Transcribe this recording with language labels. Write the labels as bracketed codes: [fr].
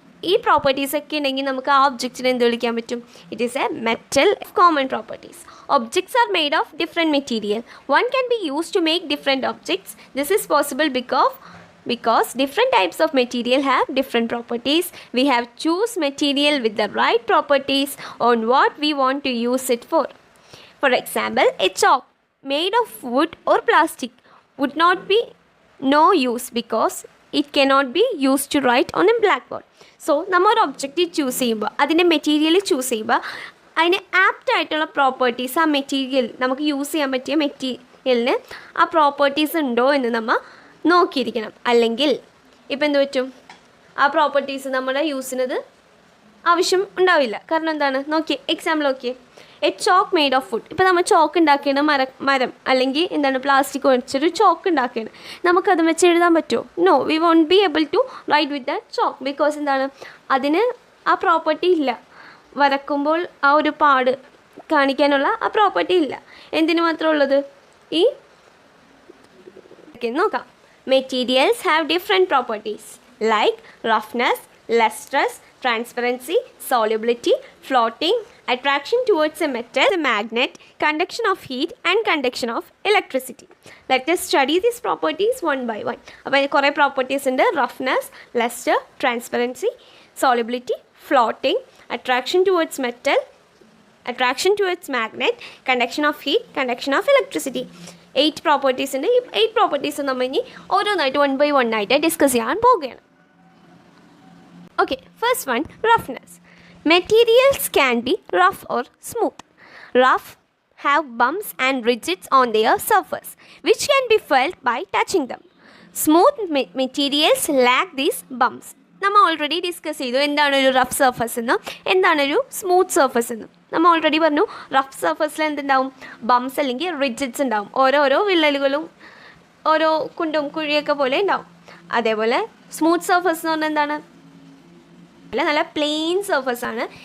[ml] ഈ പ്രോപ്പർട്ടീസ് ഒക്കെ ഉണ്ടെങ്കിൽ നമുക്ക് ആ ഒബ്ജക്റ്റിനെ എന്ത് വിളിക്കാൻ പറ്റും, [en] It is a metal. Common properties, objects are made of different material. One can be used to make different objects. This is possible because different types of material have different properties. We have choose material with the right properties on what we want to use it for. For example, a chalk made of wood or plastic would not be no use because it cannot be used to write on a blackboard. [ml] So നമ്മൾ ഒരു object choose ചെയ്യുമ്പോൾ അതിൻ്റെ material choose ചെയ്യുമ്പോൾ അതിന് apt ആയിട്ടുള്ള properties ആ material നമുക്ക് use ചെയ്യാൻ പറ്റിയ മെറ്റീരിയലിന് ആ പ്രോപ്പർട്ടീസ് ഉണ്ടോ എന്ന് നമ്മൾ നോക്കിയിരിക്കണം. അല്ലെങ്കിൽ ഇപ്പം എന്ത് പറ്റും, ആ പ്രോപ്പർട്ടീസ് നമ്മുടെ യൂസിനത് ആവശ്യം ഉണ്ടാവില്ല. കാരണം എന്താണ്, നോക്കിയേ എക്സാമ്പിൾ നോക്കിയേ, [en] A chalk made of wood. [ml] ഇപ്പോൾ നമ്മൾ ചോക്ക് ഉണ്ടാക്കുകയാണ്, മരം അല്ലെങ്കിൽ എന്താണ് പ്ലാസ്റ്റിക് വെച്ചൊരു ചോക്ക് ഉണ്ടാക്കുകയാണ്. നമുക്കത് വെച്ച് എഴുതാൻ പറ്റുമോ? [en] No, we won't be able to write with that chalk. [ml] Because എന്താണ്, അതിന് ആ പ്രോപ്പർട്ടി ഇല്ല. വരക്കുമ്പോൾ ആ ഒരു പാട് കാണിക്കാനുള്ള ആ പ്രോപ്പർട്ടി ഇല്ല. എന്തിനു മാത്രമേ ഉള്ളത്? ഈ നോക്കാം. [en] Materials have different properties like roughness, lustrous, transparency, solubility, floating, attraction towards a metal, a magnet, conduction of heat and conduction of electricity. Let us study these properties one by one. [ml] അപ്പോൾ കുറേ properties ഉണ്ട്. [en] Roughness, luster, transparency, solubility, floating, attraction towards metal, attraction towards magnet, conduction of heat, conduction of electricity. [ml] 8 properties ഉണ്ട്. ഈ 8 properties നമ്മൾ ഇനി ഓരോന്നായിട്ട് 1 by 1 ആയിട്ട് discuss ചെയ്യാൻ പോവുകയാണ്. [en] Okay, first one, roughness. Materials can be rough or smooth. Rough have bumps and ridges on their surface, which can be felt by touching them. Smooth materials lack these bumps. [ml] നമ്മൾ already discuss ചെയ്തു എന്താണ് ഒരു rough surface എന്നും എന്താണൊരു smooth surface എന്നും. നമ്മൾ already പറഞ്ഞു rough സർഫസിൽ എന്തുണ്ടാവും, ബംസ് അല്ലെങ്കിൽ റിഡ്ജറ്റ്സ് ഉണ്ടാവും. ഓരോരോ വിള്ളലുകളും ഓരോ കുണ്ടും കുഴിയൊക്കെ പോലെ ഉണ്ടാവും. അതേപോലെ സ്മൂത്ത് സർഫസ് എന്ന് പറഞ്ഞാൽ എന്താണ്, നല്ല പ്ലെയിൻ സർഫസ് ആണ്.